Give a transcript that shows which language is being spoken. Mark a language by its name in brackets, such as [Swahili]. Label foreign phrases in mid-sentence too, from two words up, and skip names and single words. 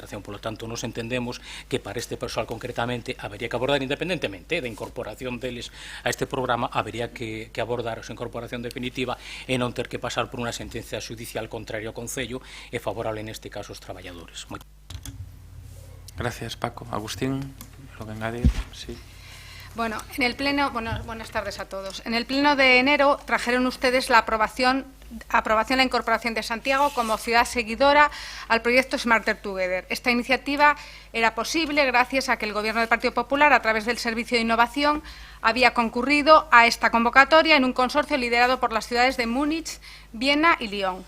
[Spanish] Por lo tanto, [Galician] nos entendemos que para este persoal concretamente habería que abordar, independentemente da incorporación deles a este programa, habería que abordar a súa incorporación definitiva e non ter que pasar por unha sentencia judicial contraria ao Concello e favorable neste caso aos traballadores. [Spanish] Gracias, Paco. Agustín, lo que engadir, sí. Bueno, en el pleno, buenas tardes a todos. En el pleno de enero trajeron ustedes la aprobación aprobación la incorporación de Santiago como ciudad seguidora al proyecto Smarter Together. Esta iniciativa era posible gracias a que el Gobierno del Partido Popular, a través del Servicio de Innovación, había concurrido a esta convocatoria en un consorcio liderado por las ciudades de Múnich, Viena y Lyon.